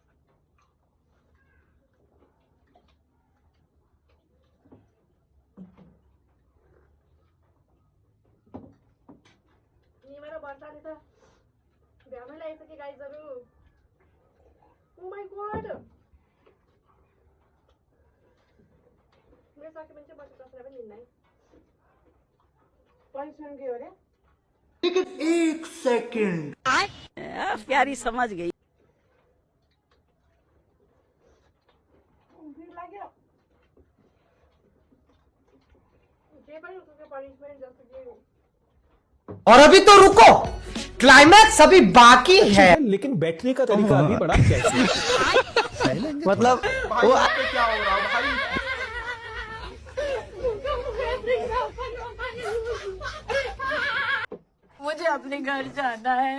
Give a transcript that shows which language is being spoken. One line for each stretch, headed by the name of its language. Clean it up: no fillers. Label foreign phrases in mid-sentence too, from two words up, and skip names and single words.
Nepali: निमेर वर्षाले त भ्याउनै लागिसक्यो गाइजहरू।
English: Oh my God.
Nepali: मेरो सके भने चाहिँ बच्चा कसैलाई पनि दिन्न है। पनिसमेन्ट के हो रे?
Hindi: लेकिन एक सेकंड प्यारी समझ गई।
Nepali: लाग्यो जे पनि उसको पनिसमेन्ट जस्तो के
Hindi: और अभी तो रुको, क्लाइमैक्स अभी बाकी है। लेकिन बैठने का तरीका अभी बड़ा कैसे मतलब वो क्या हो रहा भाई? मुझे अपने घर जाना है।